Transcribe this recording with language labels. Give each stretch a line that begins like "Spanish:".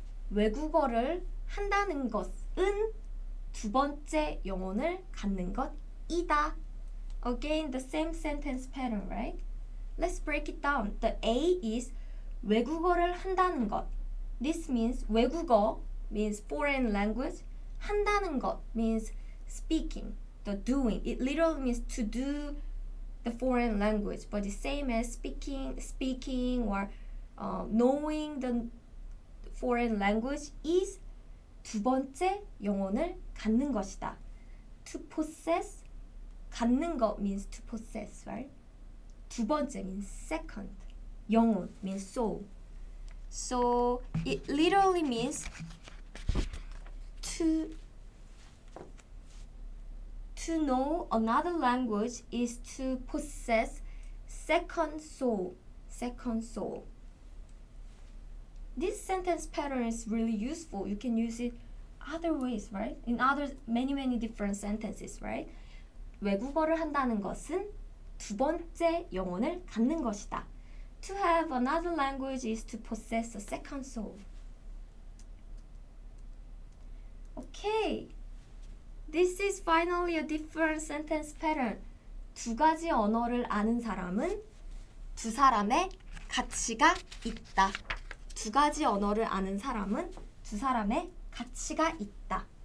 Korean: 외국어를 한다는 것은 두 번째 영혼을 갖는 것이다.
English: Again, the same sentence pattern, right? Let's break it down. The A is
Korean: 외국어를 한다는 것.
English: This means 외국어 means foreign language. 한다는 것 means speaking, the doing. It literally means to do the foreign language, but the same as speaking or knowing the foreign language is
Korean: 두 번째 영혼을 갖는 것이다.
English: To possess, 갖는 것 means to possess, right? 두 번째 means second. 영혼 means soul. So it literally means to know another language is to possess second soul. Second soul. This sentence pattern is really useful. You can use it other ways, right? In other many different sentences, right?
Korean: 외국어를 한다는 것은 두 번째 영혼을 갖는 것이다.
English: To have another language is to possess a second soul. Okay. This is finally a different sentence pattern.
Korean: 두 가지 언어를 아는 사람은 두 사람의 가치가 있다. 두 가지 언어를 아는 사람은 두 사람의 가치가 있다.